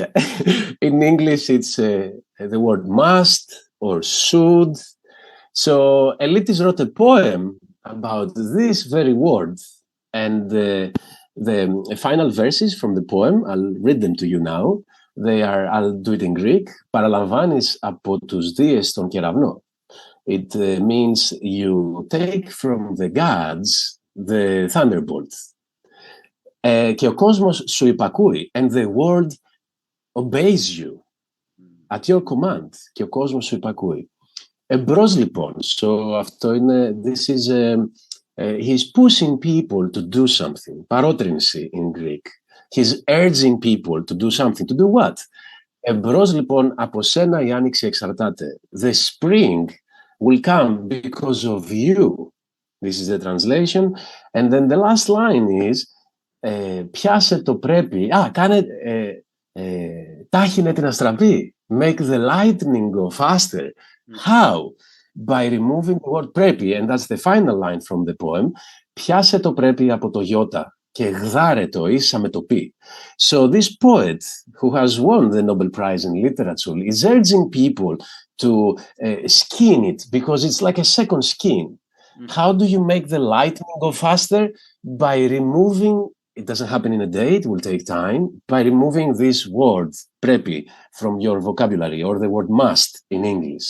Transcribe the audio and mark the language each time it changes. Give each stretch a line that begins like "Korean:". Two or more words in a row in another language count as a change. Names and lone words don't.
English: In English, it's the word must or should. So Elitis wrote a poem about this very word, and the final verses from the poem, I'll read them to you now. They are, I'll do it in Greek.
Greek: Παραλαμβάνεις από τους δίες τον κεραυνό.
English: It means you take from the gods the thunderbolt.
Greek: Και ο κόσμος σου υπακούει,
English: and the world obeys you at your command.
Greek: Και ο κόσμος σου υπακούει. Εμπρός λοιπόν, so αυτό είναι,
English: this is, he's pushing people to do something, παρότρινση in Greek. He's urging people to do something, to do what?
Greek: Εμπρός λοιπόν, από σένα η άνοιξη εξαρτάται.
English: The spring will come because of you. This is the translation. And then the last line is,
Greek: πιάσε το πρέπει, κάνε, τάχινε την αστραπή.
English: Make the lightning go faster. How? By removing the word πρέπει, and that's the final line from the poem.
Greek: Πιάσε το πρέπει από το γιώτα και γδάρε το ίσα με το πι.
English: So this poet, who has won the Nobel Prize in Literature, is urging people to skin it, because it's like a second skin. How do you make the lightning go faster? By removing, it doesn't happen in a day, it will take time, by removing this word, preppy, from your vocabulary, or the word must in English.